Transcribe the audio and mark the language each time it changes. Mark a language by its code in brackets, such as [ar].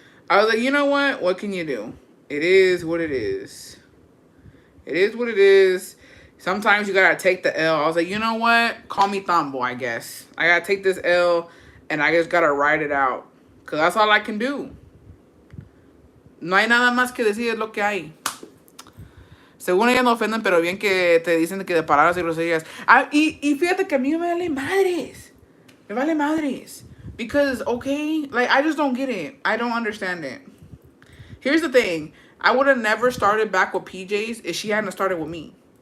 [en] I was like, you know what? What can you do? It is what it is. It is what it is. Sometimes you gotta take the L. I was like, you know what? Call me Thumbo, I guess. I gotta take this L and I just gotta ride it out. Because that's all I can do. [es] No hay nada más que decir, es lo que hay. Según ellas no ofenden, pero bien que te dicen que de palabras y groserías. Y fíjate que a mí me vale madres. Me vale madres. [en] Because, okay, like, I just don't get it. I don't understand it. Here's the thing. I would have never started back with PJs if she hadn't started with me.